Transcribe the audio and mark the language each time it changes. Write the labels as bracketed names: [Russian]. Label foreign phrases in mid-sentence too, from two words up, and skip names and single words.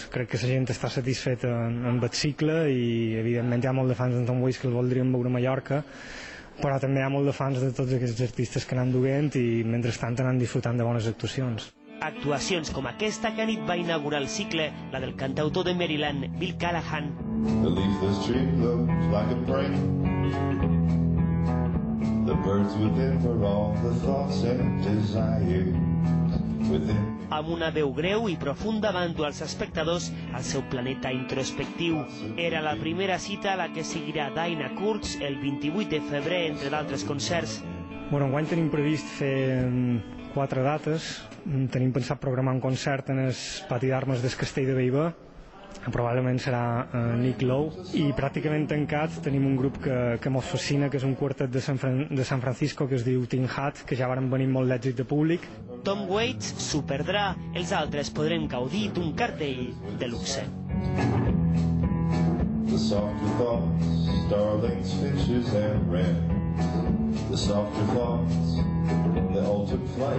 [Catalan] Crec que la gent està satisfeta amb el cicle i evidentment hi ha molt de fans d'en Tom Waits que el voldrien veure a Mallorca, però també hi ha molt de fans de tots aquests artistes que anant duent i mentrestant anant disfrutant de bones actuacions. Actuacions com aquesta que anit va inaugurar el cicle, la del cantautor de Maryland, Bill Callahan. [English] The leafless tree looks like a brain. The birds within were all the thoughts and desires within. [Catalan] Amb una veu greu i profunda va endur als espectadors al seu planeta introspectiu. Era la primera cita a la que seguirà Dinah Kurtz el 28 de febrer, entre d'altres concerts. Enguany tenim previst fer 4 dates. Tenim pensat programar un concert en el pati d'armes del Castell de Bellver, probablement serà Nick Lowe, i pràcticament tancat tenim un grup que mos fascina, que és un quartet de San Francisco que es diu Tin Hat, que ja varen venir molt d'èxit de públic. Tom Waits s'ho perdrà, els altres podrem gaudir d'un cartell de luxe. [English] The softer thoughts, starlings, finches and wrens. The softer thoughts, the ultimate flight.